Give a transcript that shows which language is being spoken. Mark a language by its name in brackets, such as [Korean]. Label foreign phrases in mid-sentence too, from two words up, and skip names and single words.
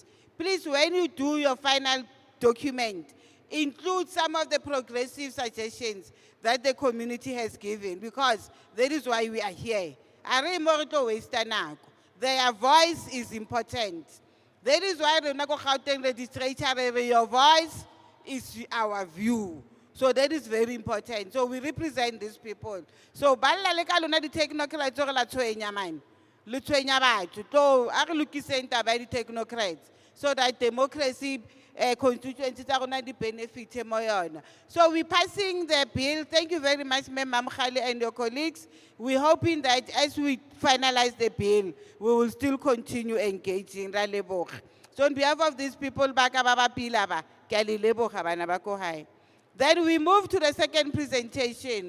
[English] Please, when you do your final document, include some of the progressive suggestions that the community has given, because that is why we are here. Their voice is important. That is why the Gauteng legislature, your voice is our view. So that is very important. So we represent these people. [Tswana] So balla le ka lona di technocrats re la tshwenya man. Le tshwenya batho. To a re lokiseng taba ya di technocrats, [English] so that democracy constituencies are going to benefit [Tswana] mo yona. [English] So we're passing the bill. Thank you very much, Member Mkhali and your colleagues. We're hoping that as we finalize the bill, we will still continue engaging. So on behalf of these people, then we move to the second presentation.